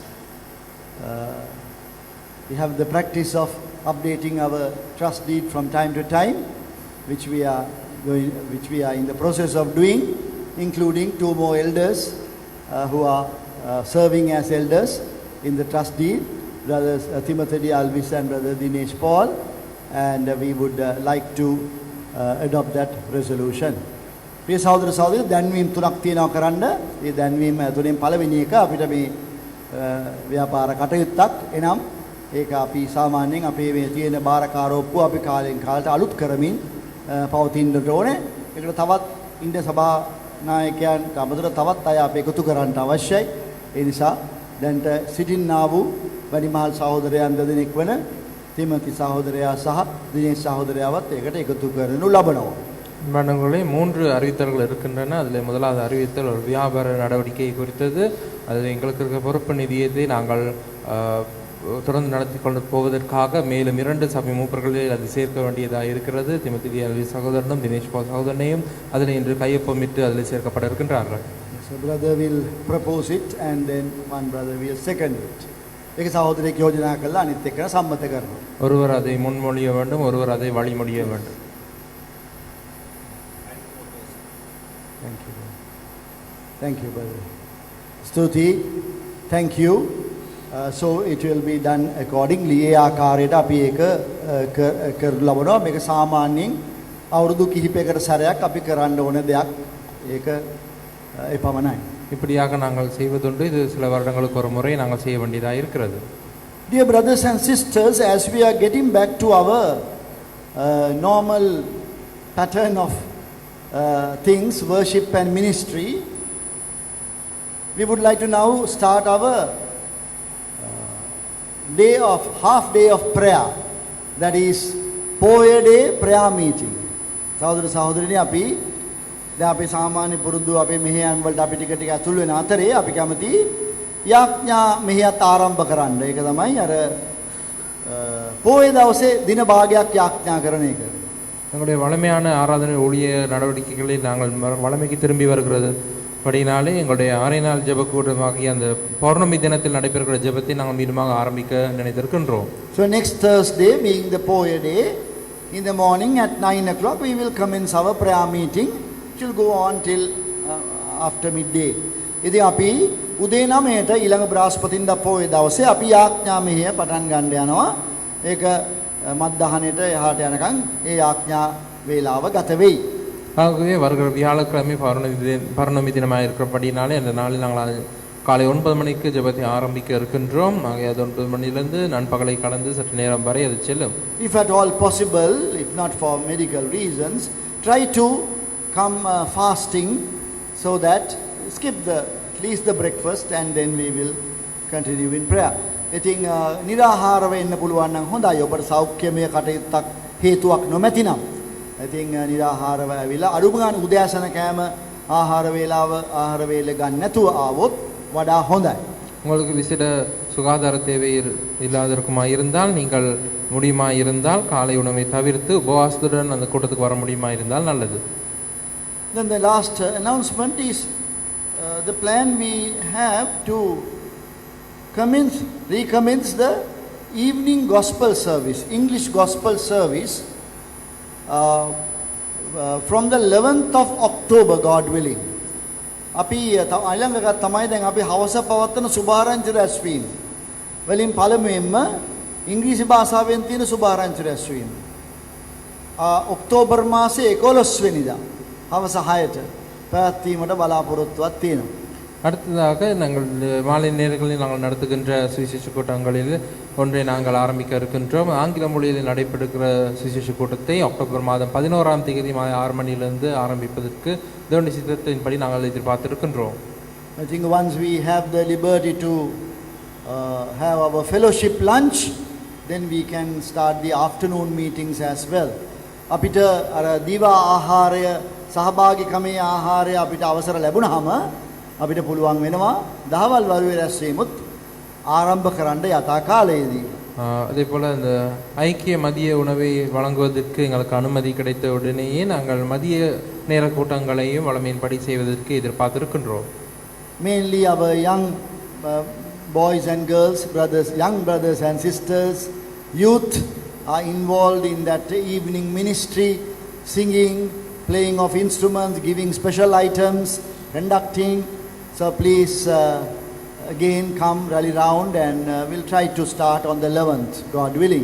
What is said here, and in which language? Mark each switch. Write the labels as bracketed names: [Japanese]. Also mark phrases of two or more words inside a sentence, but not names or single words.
[English] We have the practice of updating our trust deed from time to time, which we are in the process of doing, including two more elders who are serving as elders in the trust deed, brothers Timothy D. Alvis and brother Dinesh Paul, and we would like to adopt that resolution. [Sinhala] ප්‍රිය සහෝදර සහෝදරියෝ දැන්වීම් තුනක් තියෙනවා කරන්න. මේ දැන්වීම තුනෙන් පළවෙනි එක අපිට මේ ව්‍යාපාර කටයුත්තක්. එනම් ඒක අපි සාමාන්‍යයෙන් අපේ මේ තියෙන බාරකාරෝප්පුව අපි කාලෙන් කාලට අලුත් කරමින් පවතින්නට ඕනේ. ඒකට තවත් ඉන්ද සභා නායකයන්ට අමතරව තවත් අය අපි එකතු කරන්න අවශ්‍යයි. ඒ නිසා දැන්ට සිටින්නා වූ වැඩිමහල් සහෝදරයන් දෙදෙනෙක් වන තිමති සහෝදරයා සහ දිනේෂ් සහෝදරයාවත් ඒකට එකතු කරනු ලබනවා. [Tamil] அன்பானவர்களே, 3 அறிவித்தல்கள் இருக்கின்றன. அதில் முதலாவது அறிவித்தல் ஒரு வியாபார நடவடிக்கை குறித்தது. அதில் எங்களுக்கு இருக்க பொறுப்பு நிதியத்தை நாங்கள் தொடர்ந்து நடத்தி கொண்டு போவதற்காக மேலும் 2 சபை மூப்பர்களில் அது சேர்க்க வேண்டியதாக இருக்கிறது. திமுத்தி அல்வி சகோதரனும் தினேஷ் பால் சகோதரனையும் அதில் இன்று கையொப்பமிட்டு அதில் சேர்க்கப்பட இருக்கின்றார்கள். [English] So brother will propose it and then one brother will second it. [Sinhala] ඒක සහෝදරයෙක් යෝජනා කළා අනිත් එක්කන සම්මත කරනවා. [Tamil] ஒருவர் அதை முன்மொழிய வேண்டும், ஒருவர் அதை வழிமொழிய வேண்டும். [English] Thank you brother. Stuti, thank you. So it will be done accordingly. [Sinhala] ඒ ආකාරයට අපි ඒක කරලා ලබනවා. මේක සාමාන්‍යයෙන් අවුරුදු කිහිපයකට සැරයක් අපි කරන්න ඕන දෙයක්. ඒක එපමණයි. [Tamil] இப்படியாக நாங்கள் செய்வதுண்டு. இது சில வருடங்களுக்கு ஒரு முறை நாங்கள் செய்ய வேண்டியதாக இருக்கிறது. [English] Dear brothers and sisters, as we are getting back to our normal pattern of things, worship and ministry, we would like to now start our half day of prayer, that is Poya day prayer meeting. [Sinhala] සහෝදර සහෝදරියනි, අපි දැන් අපේ සාමාන්‍ය පුරුදු අපේ මෙහෙයන් වලට අපි ටික ටික අතුල් වෙන අතරේ අපි කැමති යාඥා මෙහෙයත් ආරම්භ කරන්න. ඒක තමයි අර පොයේ දවසේ දින භාගයක් යාඥා කරන එක. [Tamil] எங்களுடைய வளமையான ஆராதனை ஊழிய நடவடிக்கைகளில் நாங்கள் வளமைக்கு திரும்பி வருகிறது படினாலே எங்களுடைய 6 நாள் ஜெப கூட்டமாகிய அந்த பௌர்ணமி தினத்தில் நடைபெறுகிற ஜெபத்தை நாங்கள் மீண்டுமாக ஆரம்பிக்க நினைத்திருக்கின்றோம். [English] So next Thursday, being the Poya day, in the morning at 9 o'clock we will commence our prayer meeting. It will go on till after midday. [Sinhala] ඉතින් අපි උදේ 9ට ඊළඟ බ්‍රහස්පතින්දා පොයේ දවසේ අපි යාඥා මෙහෙය පටන් ගන්න යනවා. ඒක මත්දහනේට එහාට යනකම් ඒ යාඥා වේලාව ගත වෙයි. [Tamil] ஆகவே வருகிற வியாழக்கிழமை பௌர்ணமி தினமாக இருக்கிறபடினாலே அந்த நாளில் நாங்கள் காலை 9 மணிக்கு ஜெபத்தை ஆரம்பிக்க இருக்கின்றோம். ஆகவே அது 9 மணியிலிருந்து நண்பகலை கடந்து சற்று நேரம் வரை அது செல்லும். [English] If at all possible, if not for medical reasons, try to come fasting so that skip at least the breakfast and then we will continue in prayer. [Sinhala] ඉතින් निराहारව ඉන්න පුළුවන් නම් හොඳයි. ඔබට සෞඛ්‍යමය කටයුත්තක් හේතුවක් නොමැතිනම්. ඉතින් निराहारව ඇවිල්ලා අඩුම ගන්න උදෑසන කෑම ආහාර වේල ගන්න නැතුව ආවොත් වඩා හොඳයි. [Tamil] உங்களுக்கு விசிட சுகாதார தேவை இல்லாதற்குமா இருந்தால் நீங்கள் முடியுமா இருந்தால் காலை உணவை தவிர்த்து உபவாசத்துடன் அந்த கூட்டத்துக்கு வர முடியுமா இருந்தால் நல்லது. [English] Then the last announcement is the plan we have to recommence the evening gospel service, English gospel service from the 11th of October, God willing. [Sinhala] අපි ඊළඟ තමයි දැන් අපි හවස පවත්වන සුභාරංචි රැස්වීම. වලින් පළමුවෙන්ම ඉංග්‍රීසි භාෂාවෙන් තියෙන සුභාරංචි රැස්වීම. ඔක්තෝබර් මාසේ 11 වෙනිදා හවස 6ට පැවැත්වීමට බලාපොරොත්තුවක් තියෙනවා. [Tamil] அடுத்ததாக நாங்கள் மாலை நேரங்களில் நாங்கள் நடத்துகின்ற சுவிசேஷ கூட்டங்களில் ஒன்றை நாங்கள் ஆரம்பிக்க இருக்கின்றோம். ஆங்கில மொழியில் நடைபெறுகிற சுவிசேஷ கூட்டத்தை அக்டோபர் மாதம் 11ஆம் தேதி 6 மணியிலிருந்து ஆரம்பிப்பதற்கு தேவனுடைய சித்தத்தின்படி நாங்கள் எதிர்பார்த்திருக்கின்றோம். [English] I think once we have the liberty to have our fellowship lunch, then we can start the afternoon meetings as well. [Sinhala] අපිට අර දිවා ආහාරය සහභාගීකමේ ආහාරය අපිට අවසර ලැබුණාම අපිට පුළුවන් වෙනවා දහවල් වරුවේ රැස්වීමුත් ආරම්භ කරන්න යථා කාලයේදී. [Tamil] அதே போல் இந்த ஐக்கிய மதிய உணவை வழங்குவதற்கு எங்களுக்கு அனுமதி கிடைத்த உடனேயே நாங்கள் மதிய நேர கூட்டங்களையும் வளமையின்படி செய்வதற்கு எதிர்பார்த்திருக்கின்றோம். [English] Mainly our young boys and girls, young brothers and sisters, youth are involved in that evening ministry, singing, playing of instruments, giving special items, conducting. So please again come rally round and we'll try to start on the 11th, God willing.